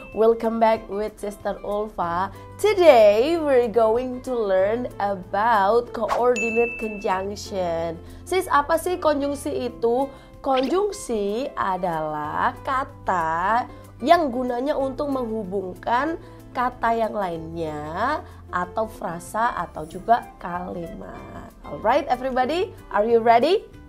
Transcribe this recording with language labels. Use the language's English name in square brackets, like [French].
[English] Welcome back with Sister Ulfa. Today we're going to learn about coordinate conjunction. [Indonesian] Sis, apa sih konjungsi itu? Konjungsi adalah kata yang gunanya untuk menghubungkan kata yang lainnya atau frasa atau juga kalimat. [English] Alright everybody, are you ready?